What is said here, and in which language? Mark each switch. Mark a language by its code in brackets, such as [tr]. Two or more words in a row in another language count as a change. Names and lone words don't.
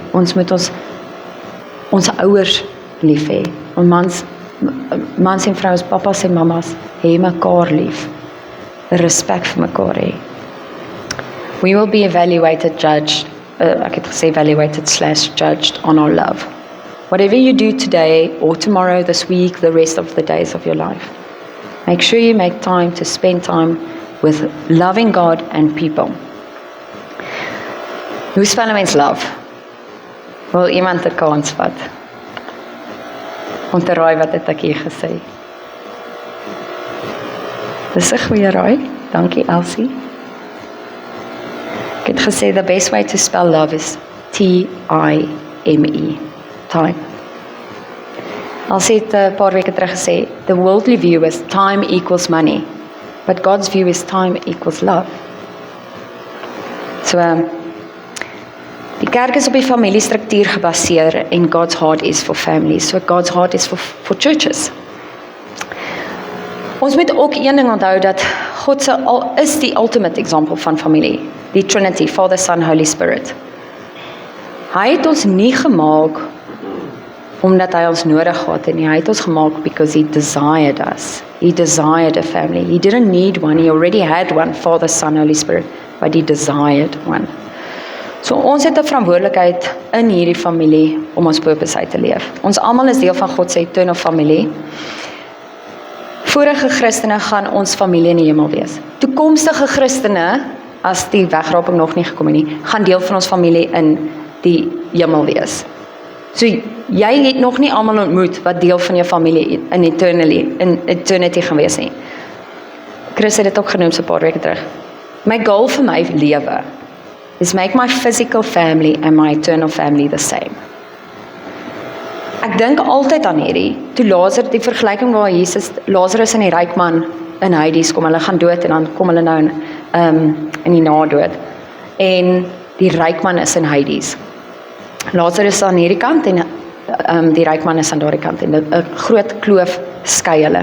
[af] Ons moet ons ouers lief hê. Ons mans en vrouens, papas en mamas, hê mekaar lief. Respek vir mekaar hê. [en] We will be evaluated, judged, [af] ek het gesê [en] evaluated/judged on our love. Whatever you do today or tomorrow, this week, the rest of the days of your life, make sure you make time to spend time with loving God and people. [af] Hoe spel 'n mens love? Wil iemand 'n kans vat? Om te raai wat het ek hier gesê? Dis 'n goeie raai. Dankie Elsie. Ek het gesê [en] the best way to spell love is T-I-M-E. Time. [af] Elsie het 'n paar weke terug gesê [en] the worldly view is time equals money, but God's view is time equals love. [af] So die kerk is op die familiestruktuur gebaseer en [en] God's heart is for families. So God's heart is for churches. [af] Ons moet ook een ding onthou dat God is die [en] ultimate example [af] van familie, die Trinity, Father, Son, Holy Spirit. Hy het ons nie gemaak omdat hy ons nodig gehad het nie. Hy het ons gemaak [en] because he desired us. He desired a family. He didn't need one. He already had one, Father, Son, Holy Spirit, but he desired one. [af] So ons het 'n verantwoordelikheid in hierdie familie om ons purpose uit te leef. Ons almal is deel van God se eternal familie. Vorige Christene gaan ons familie in die hemel wees. Toekomstige Christene, as die wegraping nog nie gekom het nie, gaan deel van ons familie in die hemel wees. So jy het nog nie almal ontmoet wat deel van jou familie in eternity gaan wees nie. Chris het dit ook genoem so 'n paar weke terug. [en] My goal [af] vir my lewe [en] is make my physical family and my eternal family the same. [af] Ek dink altyd aan hierdie, toe Lazarus, die vergelyking waar Lazarus en die ryk man in Hades kom, hulle gaan dood en dan kom hulle nou in die nadood. En die ryk man is in Hades. Lazarus is aan hierdie kant en die ryk man is aan daardie kant en 'n groot kloof skei hulle.